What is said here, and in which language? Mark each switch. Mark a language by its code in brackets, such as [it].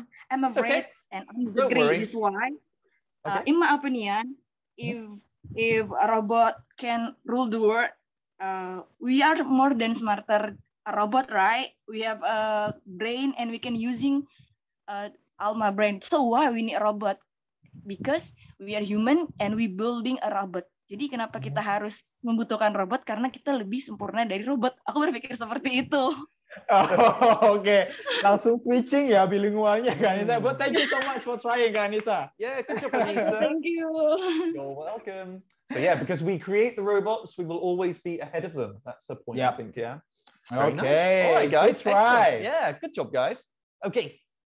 [en] I'm afraid and I disagree. This is why. In my opinion, if a robot can rule the world, we are more than smarter a robot, right? We have a brain and we can using all my brain. So why we need a robot? Because we are human and we building a robot. [id] Jadi kenapa kita harus membutuhkan robot? Karena kita lebih sempurna dari robot. Aku berpikir seperti itu. Oke. Langsung switching ya bilingualnya, Kak Anissa. [en] But thank you so much for trying, Kak Anissa. Yeah, good job, Anissa. Thank you. You're welcome. So yeah, because we create the robots, we will always be ahead of them. That's the point, I think, yeah. Okay. Nice. All right, guys. Good try. Yeah, good job, guys. Okay.